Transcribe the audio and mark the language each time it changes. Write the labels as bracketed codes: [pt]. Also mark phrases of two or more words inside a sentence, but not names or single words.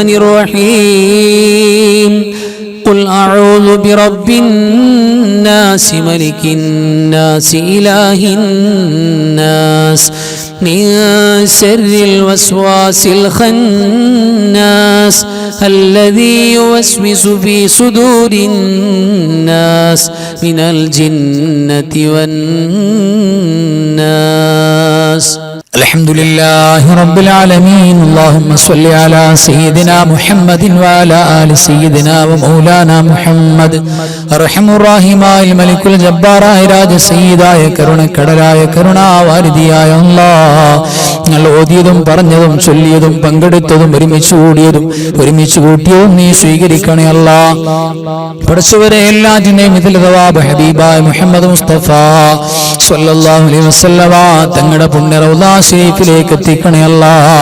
[ar] الرحيم قل أعوذ برب الناس ملك الناس إله الناس من شر الوسواس الخناس الذي يوسوس في صدور الناس من الجنة والناس. الحمد لله رب العالمين. اللهم صل على سيدنا محمد وعلى آل سيدنا ومولانا محمد. أرحم الراحماയ ملك الجبار [ml] രാജ സയ്യിദായ കരുണക്കടലായ കരുണാവാരിധിയായ അല്ലാഹ്, ഞങ്ങൾ ഓതിയതും പറഞ്ഞതും ചൊല്ലിയതും പങ്കെടുത്തതും ഒരുമിച്ച് കൂടിയതും ഒരുമിച്ച് കൂട്ടിയതും നീ സ്വീകരിക്കണേ അല്ലാഹ്. പഠിച്ചവരെ എല്ലാറ്റിനെയും ഇതിൽ തവാബ് ഹബീബായ മുഹമ്മദ് മുസ്തഫ [ar] صلى الله عليه وسلم [ml] തങ്ങളുടെ പുണ്യ റൗളാ ശരീഫിലേക്ക് എത്തിക്കണേ അല്ലാഹ്.